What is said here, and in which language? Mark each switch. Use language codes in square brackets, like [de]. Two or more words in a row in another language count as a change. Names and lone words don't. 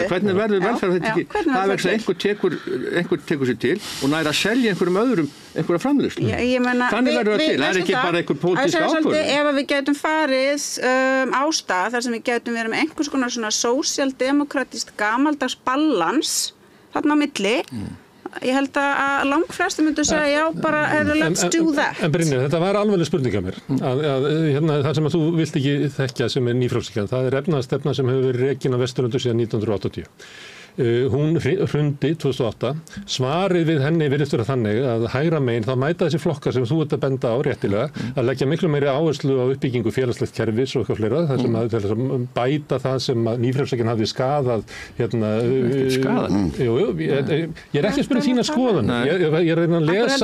[is] Hvernig verður velferðarkerfinu til? Það er vegna einhver tekur sér til og næra að selja einhverjum öðrum einhverja framleiðslu. Þannig verður það til, það er ekki bara einhver pólitísk ákvörðun. Ef við gætum farið á stað þar sem við gætum verið með einhvers konar svona sósíaldemokratist gamaldags balans þarna á milli ég held að langflestir myndu segja já bara [en] let's do that. [is] En Brynjar, þetta var alveg spurning af mér það sem að þú vilt ekki þekkja sem er nýfrjálshyggjan, það er efnahagsstefna sem hefur verið rekin á Vesturlöndum síðan 1980. Hún hrundi 2008. Svarið við henni virðist vera þannig að hægra megin þá mæta þessi flokkar sem þú ert að benda á réttilega að leggja miklu meiri áherslu á uppbyggingu félagslegt kerfis og eitthvað fleira þar sem að bæta það sem að nýfrjálshyggjan hafði skaðað ég er ekki að spyrja þína skoðun ég er að reyna að lesa